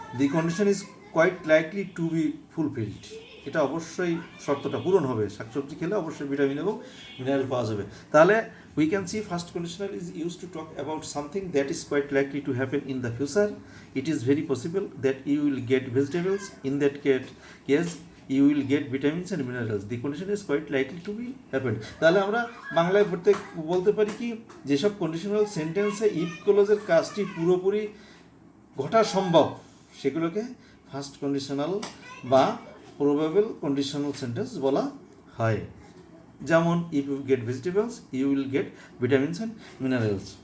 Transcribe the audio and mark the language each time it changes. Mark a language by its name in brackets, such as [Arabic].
[English] the condition is quite likely to be fulfilled, [Bangla] এটা অবশ্যই শর্তটা পূরণ হবে, শাকসবজি খেলে অবশ্যই ভিটামিন এবং মিনারেল পাওয়া যাবে। [English] তাহলে we can see first conditional is use to talk about something that is quite likely to happen in the future. It is very possible that you will get vegetables. In that case you will get vitamins and minerals. The condition is quite likely to be happened. [Bangla] তাহলে আমরা বাংলায় বলতে পারি কি, যেসব conditional সেন্টেন্সে if ক্লোজের কাজটি পুরোপুরি ঘটা সম্ভব সেগুলোকে ফার্স্ট কন্ডিশনাল বা প্রবাবল কন্ডিশনাল সেন্টেন্স বলা হয়। [English] যেমন if you get vegetables you will get vitamins and minerals.